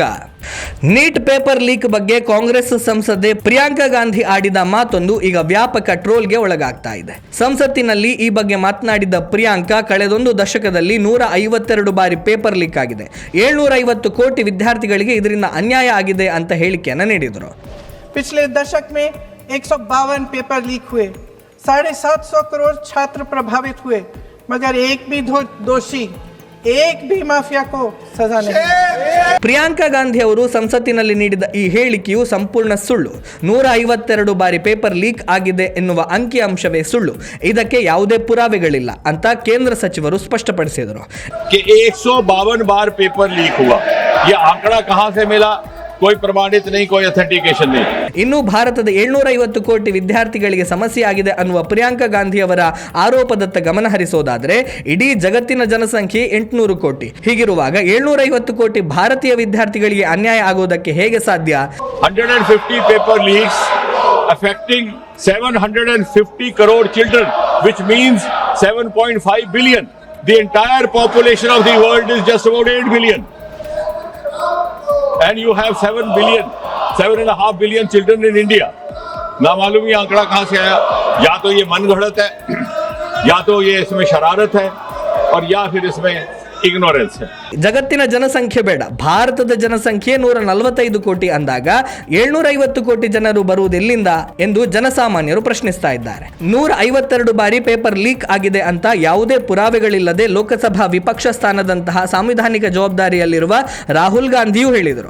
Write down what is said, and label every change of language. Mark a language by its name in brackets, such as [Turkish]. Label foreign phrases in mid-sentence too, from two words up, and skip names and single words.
[Kannada] ನೀಟ್ [English] paper leak [Kannada] ಬಗ್ಗೆ ಕಾಂಗ್ರೆಸ್ ಸಂಸದೆ ಪ್ರಿಯಾಂಕಾ ಗಾಂಧಿ ಆಡಿದ ಮಾತೊಂದು ಈಗ ವ್ಯಾಪಕ ಟ್ರೋಲ್ಗೆ ಒಳಗಾಗ್ತಾ ಇದೆ. ಸಂಸತ್ತಿನಲ್ಲಿ ಈ ಬಗ್ಗೆ ಮಾತನಾಡಿದ ಪ್ರಿಯಾಂಕಾ, ಕಳೆದೊಂದು ದಶಕದಲ್ಲಿ 152 ಬಾರಿ [English] paper leak [Kannada] ಆಗಿದೆ. 750 ಕೋಟಿ ವಿದ್ಯಾರ್ಥಿಗಳಿಗೆ ಇದರಿಂದ ಅನ್ಯಾಯ ಆಗಿದೆ ಅಂತ ಹೇಳಿಕೆಯನ್ನು ನೀಡಿದರು. [Hindi] पिछले दशक में 152 [English] paper leak [Hindi] हुए, 750 करोड़ छात्र प्रभावित हुए, मगर एक भी दोषी, एक भी माफिया को सजा नहीं. [Kannada] ಪ್ರಿಯಾಂಕಾ ಗಾಂಧಿ ಅವರು ಸಂಸತ್ತಿನಲ್ಲಿ ನೀಡಿದ ಈ ಹೇಳಿಕೆಯು ಸಂಪೂರ್ಣ ಸುಳ್ಳು. 152 ಬಾರಿ [English] paper leak [Kannada] ಆಗಿದೆ ಎನ್ನುವ ಅಂಕಿಅಂಶವೇ ಸುಳ್ಳು. ಇದಕ್ಕೆ ಯಾವುದೇ ಪುರಾವೆಗಳಿಲ್ಲ ಅಂತ ಕೇಂದ್ರ ಸಚಿವರು ಸ್ಪಷ್ಟಪಡಿಸಿದರು. [Hindi] 152 बार [English] paper leak [Hindi] हुआ, ये आंकड़ा कहां से मिला? कोई प्रमाणित नहीं, कोई ಅಥೆಂಟಿಕೇಶನ್ नहीं. [Kannada] ಇನ್ನು ಭಾರತದ 750 ಕೋಟಿ ವಿದ್ಯಾರ್ಥಿಗಳಿಗೆ ಸಮಸ್ಯೆ ಆಗಿದೆ ಅನ್ನುವ ಪ್ರಿಯಾಂಕಾ ಗಾಂಧಿ ಅವರ ಆರೋಪದತ್ತ ಗಮನ ಹರಿಸೋದಾದ್ರೆ ಇಡೀ ಜಗತ್ತಿನ ಜನಸಂಖ್ಯೆ 800 ಕೋಟಿ. ಹೀಗಿರುವಾಗ 750 ಕೋಟಿ ಭಾರತೀಯ ವಿದ್ಯಾರ್ಥಿಗಳಿಗೆ ಅನ್ಯಾಯ ಆಗೋದಕ್ಕೆ ಹೇಗೆ ಸಾಧ್ಯ? [English] 150 paper leaks affecting 750 crore children, which means 7.5 billion. The entire population of the world is just about 8 billion. And you have 7.5 billion children in India. [Hindi] ना मालूम ये आंकड़ा कहां से आया. या तो ये मनगढ़ंत है, या तो ये इसमें शरारत है, और या फिर इसमें ಇಗ್ನೋರೆನ್ಸ್. [Kannada] ಜಗತ್ತಿನ ಜನಸಂಖ್ಯೆ ಬೇಡ, ಭಾರತದ ಜನಸಂಖ್ಯೆ 145 ಕೋಟಿ ಅಂದಾಗ 750 ಕೋಟಿ ಜನರು ಬರುವುದೆಲ್ಲಿಂದ ಎಂದು ಜನಸಾಮಾನ್ಯರು ಪ್ರಶ್ನಿಸ್ತಾ ಇದ್ದಾರೆ. 152 ಬಾರಿ [English] paper leak [Kannada] ಆಗಿದೆ ಅಂತ ಯಾವುದೇ ಪುರಾವೆಗಳಿಲ್ಲದೆ ಲೋಕಸಭಾ ವಿಪಕ್ಷ ಸ್ಥಾನದಂತಹ ಸಾಂವಿಧಾನಿಕ ಜವಾಬ್ದಾರಿಯಲ್ಲಿರುವ ರಾಹುಲ್ ಗಾಂಧಿಯೂ ಹೇಳಿದರು.